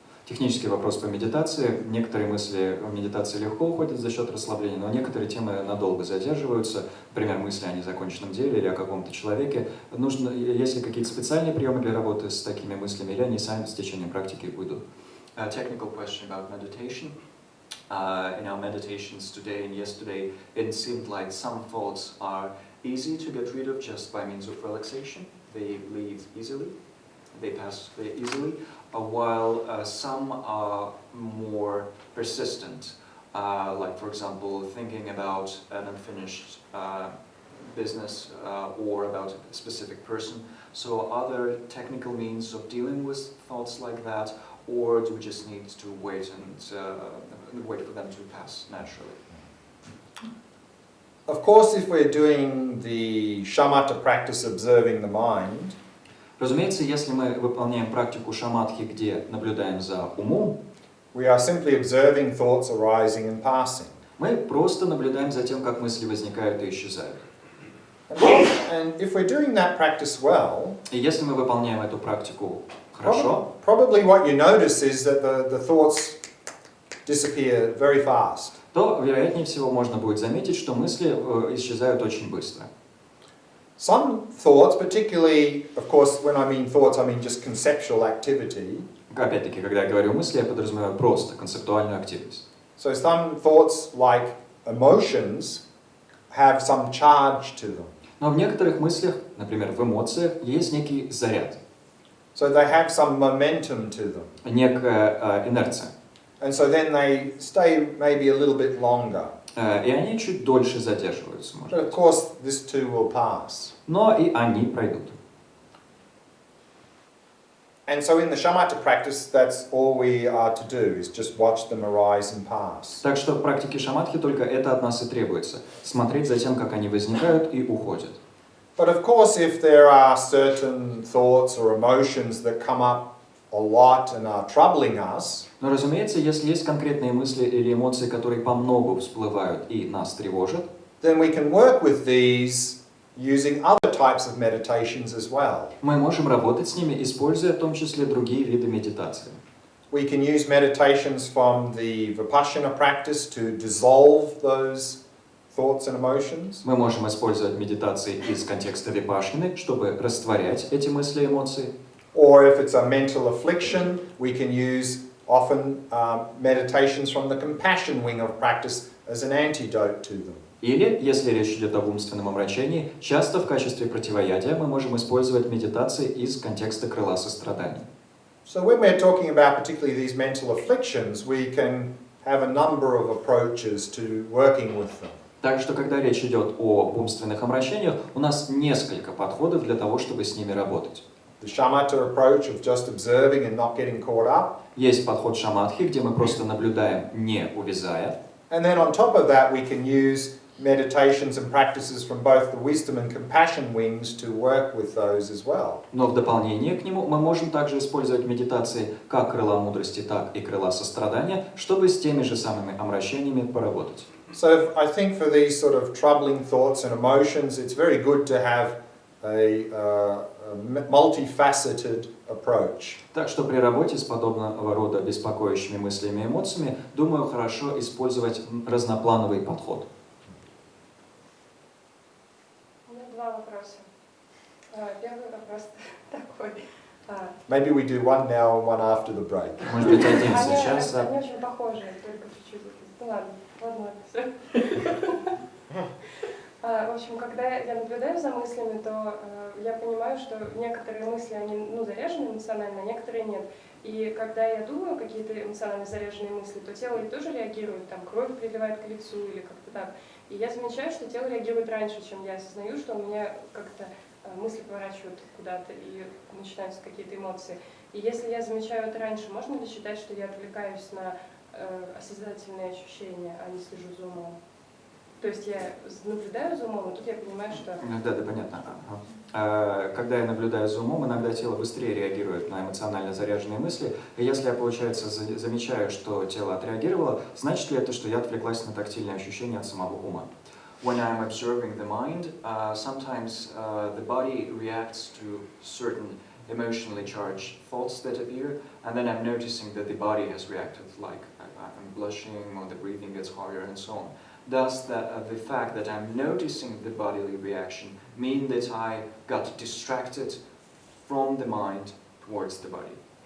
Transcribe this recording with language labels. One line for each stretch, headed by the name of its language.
Russian: Технический вопрос по медитации. Некоторые мысли в медитации легко уходят за счет расслабления, но некоторые темы надолго задерживаются. Например, мысли о незаконченном деле или о каком-то человеке. Нужно, есть ли какие-то специальные приемы для работы с такими мыслями, или они сами с течением практики уйдут?
English: A technical question about meditation. In our meditations today and yesterday, it seemed like some thoughts are easy to get rid of just by means of relaxation. They leave easily, they pass easily, while some are more persistent. Like, for example, thinking about an unfinished business or about a specific person. So are there technical means of dealing with thoughts like that, or do we just need to wait and wait for them to pass naturally? Of course, if we're doing the shamatha practice, observing the mind,
Russian: Разумеется, если мы выполняем практику шаматхи, где наблюдаем за умом,
English: we are simply observing thoughts arising and passing.
Russian: мы просто наблюдаем за тем, как мысли возникают и исчезают.
English: And if we're doing that practice well,
Russian: И если мы выполняем эту практику хорошо,
English: probably what you notice is that the thoughts disappear very fast.
Russian: то, вероятнее всего, можно будет заметить, что мысли исчезают очень быстро.
English: Some thoughts, particularly, of course, when I mean thoughts, I mean just conceptual activity.
Russian: Опять-таки, когда я говорю мысли, я подразумеваю просто концептуальную активность.
English: So some thoughts, like emotions, have some charge to them.
Russian: Но в некоторых мыслях, например, в эмоциях, есть некий заряд,
English: So they have some momentum to them.
Russian: некая инерция.
English: And so then they stay maybe a little bit longer.
Russian: И они чуть дольше задерживаются, может
English: But of
Russian: быть.
English: course, this too will pass.
Russian: Но и они пройдут.
English: And so in the shamatha practice, that's all we are to do, is just watch them arise and pass.
Russian: Так что в практике шаматхи только это от нас и требуется. Смотреть за тем, как они возникают и уходят.
English: But of course, if there are certain thoughts or emotions that come up a lot and are troubling us,
Russian: Но, разумеется, если есть конкретные мысли или эмоции, которые по многу всплывают и нас тревожат,
English: then we can work with these using other types of meditations as well.
Russian: мы можем работать с ними, используя в том числе другие виды медитации.
English: We can use meditations from the vipassana practice to dissolve those thoughts and emotions.
Russian: Мы можем использовать медитации из контекста випашшаны, чтобы растворять эти мысли и эмоции.
English: Or if it's a mental affliction, we can use often meditations from the compassion wing of practice as an antidote to them.
Russian: Или, если речь идет об умственном омрачении, часто в качестве противоядия мы можем использовать медитации из контекста крыла сострадания.
English: So when we're talking about particularly these mental afflictions, we can have a number of approaches to working with them.
Russian: Так что, когда речь идет о умственных омрачениях, у нас несколько подходов для того, чтобы с ними работать.
English: The shamatha approach of just observing and not getting caught up.
Russian: Есть подход шаматхи, где мы просто наблюдаем, не увязая.
English: And then on top of that, we can use meditations and practices from both the wisdom and compassion wings to work with those as well.
Russian: Но в дополнение к нему мы можем также использовать медитации как крыла мудрости, так и крыла сострадания, чтобы с теми же самыми омрачениями поработать.
English: So I think for these sort of troubling thoughts and emotions, it's very good to have a multifaceted approach.
Russian: Так что при работе с подобного рода беспокоящими мыслями и эмоциями, думаю, хорошо использовать разноплановый подход. У меня два вопроса. Первый вопрос такой.
English: Maybe we do one now and one after the break.
Russian: Может быть, один сейчас. Они очень похожи, только чуть-чуть. Ну ладно, все. В общем, когда я наблюдаю за мыслями, то я понимаю, что некоторые мысли, они заряжены эмоционально, а некоторые нет. И когда я думаю какие-то эмоционально заряженные мысли, то тело тоже реагирует, там кровь приливает к лицу или как-то так. И я замечаю, что тело реагирует раньше, чем я осознаю, что у меня как-то мысли поворачивают куда-то и начинаются какие-то эмоции. И если я замечаю это раньше, можно ли считать, что я отвлекаюсь на осознательные ощущения, а не слежу за умом? То есть я наблюдаю за умом, и тут я понимаю, что... Да, понятно. Когда я наблюдаю за умом, иногда тело быстрее реагирует на эмоционально заряженные мысли. И если я, получается, замечаю, что тело отреагировало, значит ли это, что я отвлеклась на тактильные ощущения от самого ума?
English: When I'm observing the mind, sometimes the body reacts to certain emotionally charged thoughts that appear, and then I'm noticing that the body has reacted, like I'm blushing, or the breathing gets harder, and so on. Does the fact that I'm noticing the bodily reaction mean that I got distracted from the mind towards the body?